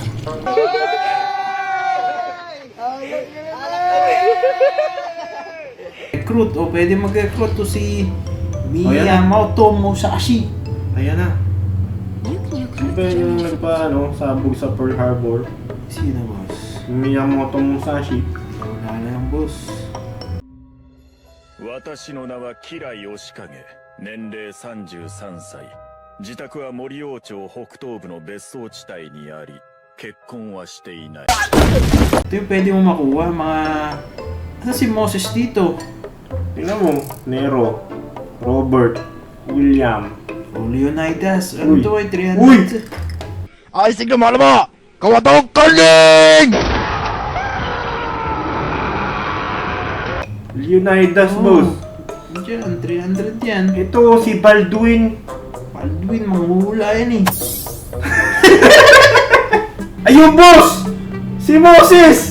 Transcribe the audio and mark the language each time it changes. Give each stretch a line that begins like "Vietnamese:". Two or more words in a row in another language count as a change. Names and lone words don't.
Filipino: Recruit. O, pwede mag-recruit to si O, yan na. Miyamoto Musashi. Ayan na. Di ba yung sabog sa Pearl Harbor? Sino boss? Miyamoto Musashi. Wala na yung boss.
Japanese: 私の名は吉良義景、年齢33歳。自宅は森王町北東部の別荘地帯にあり、結婚はしていない。
Filipino: Ito yung pwede mo makuha, mga... Ano si Moses dito? Tingnan mo. Nero. Robert. William. O, Leonidas. Ano Uy. to ay 300? Uy. 愛してくるマルモ川どっかに Leonidas, Oh. boss. Diyan, 300 yan. Ito si Baldwin. Baldwin, manghuhula yan eh. Ayun, boss! Si Moses!